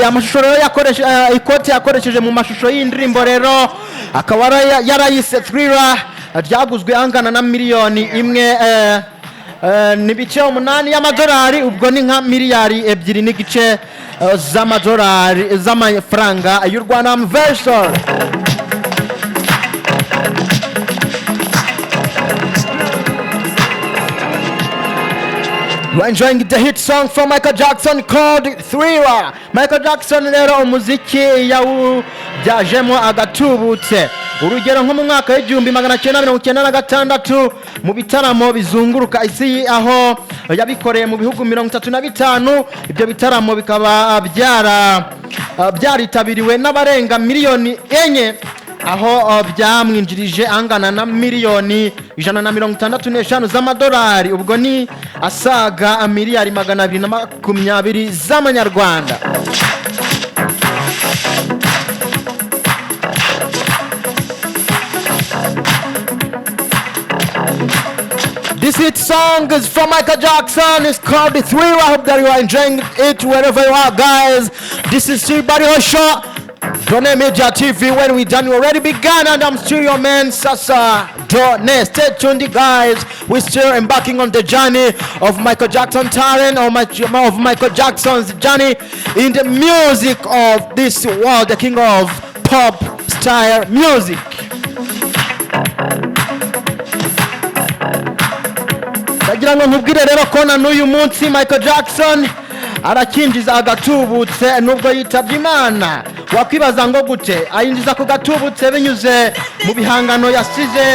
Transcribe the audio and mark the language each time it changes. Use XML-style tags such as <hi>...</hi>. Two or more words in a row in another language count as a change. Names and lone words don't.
<rw>Amashusho rero ikote yakoresheje mu mashusho y'indirimbo rero akaba yarayise Thriller, ryaguzwe angana na miliyoni 1.8 y'amadolari, ubwo ni nka miliyari 2.5 z'amadolari z'amafaranga y'u Rwanda.</rw> <en>Verso we're enjoying the hit song from Michael Jackson called Thriller.</en> <rw>Michael Jackson rero umuziki yawubyajemo agatubutse, urugero nko mu mwaka w'igihumbi 1996 mu bitaramo bizunguruka isi aho yabikoreye mu bihugu 35. Ibyo bitaramo bikaba byaritabiriwe n'abarenga miliyoni 4, aho byamwinjirije angana na miliyoni 165 z'amadolari, ubwo ni asaga miliyari 220 z'amanyarwanda.</rw> <en>This hit song is from Michael Jackson. It's called The Thriller. I hope that you are enjoying it wherever you are, guys. This is still Bariho Show. Done Media TV. When we done, we already began, and I'm still your man, Sasa Done. Stay tuned, guys. We're still embarking on the journey of Michael Jackson talent, of Michael Jackson's journey in the music of this world, the king of pop style music.</en> <rw>Ndagira ngo nkubwire rero ko na n'uyu munsi Michael Jackson arakinjiza agatubutse nubwo yitabye Imana. Wakwibaza ngo gute ayinjiza ku gatubutse binyuze mu bihangano yasize.</rw>